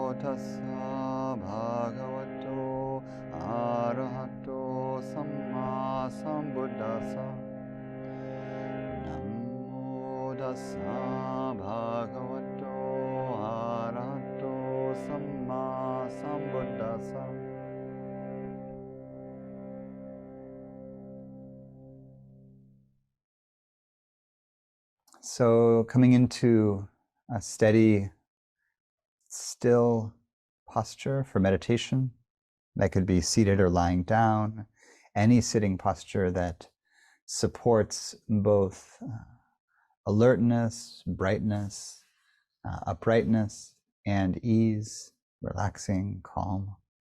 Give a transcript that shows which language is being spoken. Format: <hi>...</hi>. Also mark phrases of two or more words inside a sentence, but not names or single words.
<pi>tassa bhagavato arahato sammāsambuddhasa. Namo tassa bhagavato arahato sammāsambuddhasa.</pi> <en>So coming into a steady, still posture for meditation. That could be seated or lying down. Any sitting posture that supports both alertness, brightness, uprightness, and ease, relaxing, calm.</en>